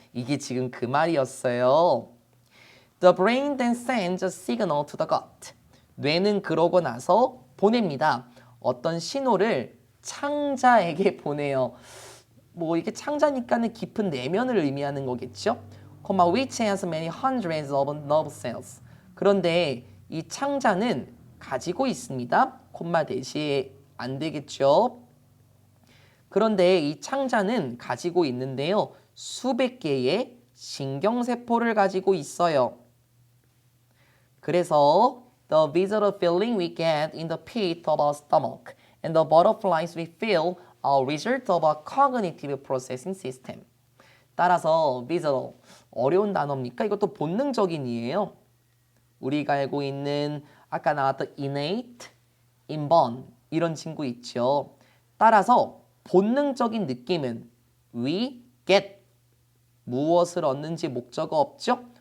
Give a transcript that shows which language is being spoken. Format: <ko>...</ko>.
<ko>이게 지금 그 말이었어요.</ko> <en>The brain then sends a signal to the gut.</en> <ko>뇌는 그러고 나서 보냅니다. 어떤 신호를 창자에게 보내요. 뭐 이게 창자니까는 깊은 내면을 의미하는 거겠죠?</ko> <en>which has many hundreds of nerve cells.</en> <ko>그런데 이 창자는 가지고 있습니다. 콤마 대시에 안 되겠죠? 그런데 이 창자는 가지고 있는데요. 수백 개의 신경세포를 가지고 있어요. 그래서</ko> <en>the visceral feeling we get in the pit of our stomach and the butterflies we feel are a result of a cognitive processing system.</en> <ko>따라서 visceral, 어려운 단어입니까? 이것도 본능적인 이에요. 우리가 알고 있는 아까 나왔던 innate, inborn 이런 친구 있죠. 따라서 본능적인 느낌은</ko> <en>we get</en> <ko>무엇을 얻는지 목적어 없죠?</ko>